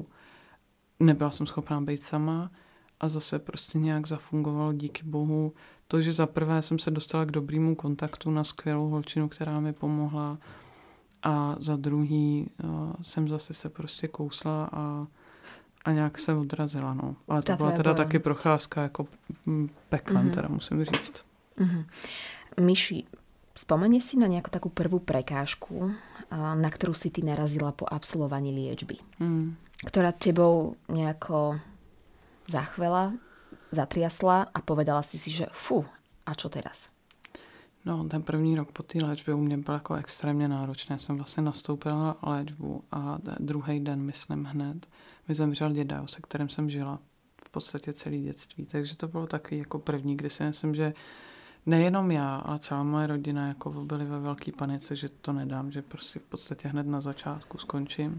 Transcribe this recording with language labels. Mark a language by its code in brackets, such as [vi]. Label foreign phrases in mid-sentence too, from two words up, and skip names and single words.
[cs] Nebyla jsem schopná být sama a zase prostě nějak zafungovalo díky bohu to, že za prvé jsem se dostala k dobrému kontaktu na skvělou holčinu, která mi pomohla, a za druhý jsem zase se prostě kousla a nějak se odrazila. No. Ale to byla teda taky procházka jako peklem, teda musím říct. [sk] Myši, spomeni si na nejakú takú prvú prekážku, na ktorú si ty narazila po absolvovaní liečby, ktorá tebou nejako zachvela, zatriasla a povedala si, že fú, a čo teraz? [cs] No, ten první rok po té léčbě u mě byl jako extrémně náročný. Já jsem vlastně nastoupila na léčbu a druhý den, myslím hned, mi zemřel děda, se kterým jsem žila v podstatě celé dětství. Takže to bylo takový jako první, kdy si myslím, že nejenom já, ale celá moje rodina jako byli ve velké panice, že to nedám, že prostě v podstatě hned na začátku skončím.